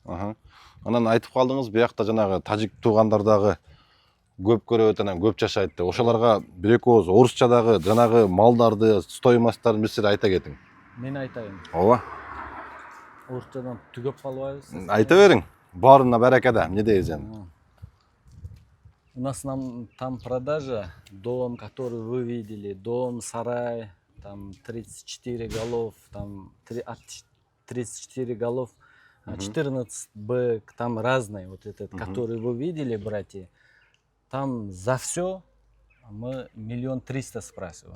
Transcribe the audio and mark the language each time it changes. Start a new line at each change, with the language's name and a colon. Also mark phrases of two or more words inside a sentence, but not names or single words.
Kyrgyz: Анан айтып калдыңыз, биякта жанагы тажик туугандардагы көп көрөт, анан көп жашайт деп. Ошолорго бир эки ооз орусчадагы жанагы малдарды, стоимостторун бир сире айта кетиң. Мен айтайын. Ооба. Орусчадан түгөп калбайбыз. Айта бериң. Баарына барака да, эмне дейбиз эми?
Russian: У нас там продажа, дом, который вы видели, дом, сарай, там 34 голов, там от 34 голов 14Б, там разные, вот этот, который вы видели, братья, там за все мы 1 300 000 спрашиваем.